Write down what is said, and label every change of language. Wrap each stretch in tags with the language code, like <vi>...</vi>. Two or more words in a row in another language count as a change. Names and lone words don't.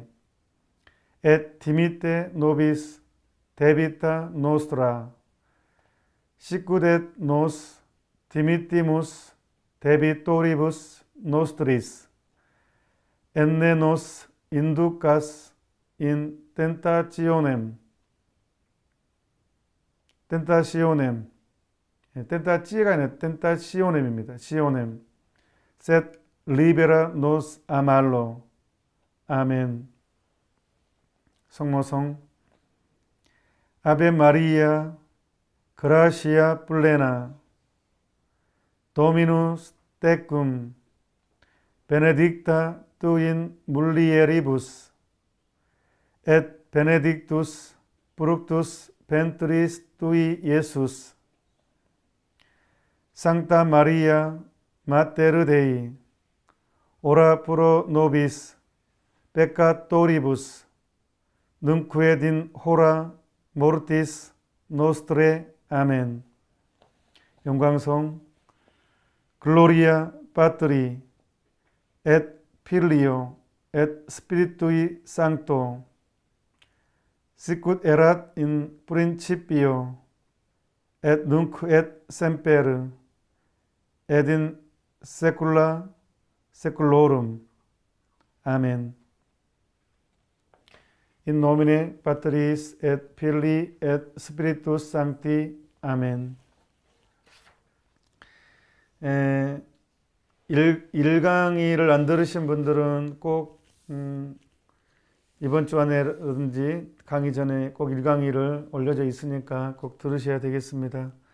<la>et dimitte nobis debita nostra, sicut et nos dimittimus debitoribus nostris, et ne nos inducas in tentationem,</la> <ko>텐타치가 아니라 텐타시오넴입니다. 시오넴.</ko> <la>Sed libera nos a malo.</la> <ko>아멘. 성모성.</ko> <la>Ave Maria, gratia plena, Dominus tecum, benedicta tu in mulieribus, et benedictus fructus ventris tui, Iesus. Sancta Maria, Mater Dei, ora pro nobis peccatoribus, nunc et in hora mortis nostre.</la> <ko>아멘. 영광성.</ko> <la>Gloria Patri et Filio et Spiritui Sancto, sicut erat in principio et nunc et semper et in saecula saeculorum.</la> <ko>아멘.</ko> <la>In nomine Patris et Filii et Spiritus Sancti.</la> <ko>아멘. 일강의를 안 들으신 분들은 꼭 이번 주 안에든지 강의 전에 꼭 일강의를 올려져 있으니까 꼭 들으셔야 되겠습니다.</ko>